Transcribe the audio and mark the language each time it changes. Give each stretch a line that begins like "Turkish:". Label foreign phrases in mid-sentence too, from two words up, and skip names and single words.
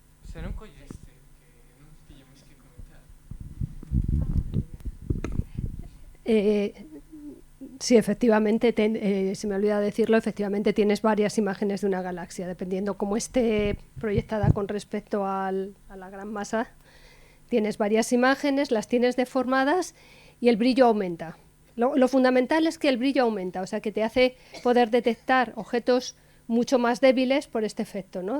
Galician: Se non colleste, que non tiña máis que comentar.
Spanish: Sí, efectivamente, se me olvida decirlo, efectivamente tienes varias imágenes de una galaxia, dependiendo cómo esté proyectada con respecto a la gran masa. Tienes varias imágenes, las tienes deformadas y el brillo aumenta. Lo fundamental es que el brillo aumenta, o sea, que te hace poder detectar objetos mucho más débiles por este efecto, ¿no?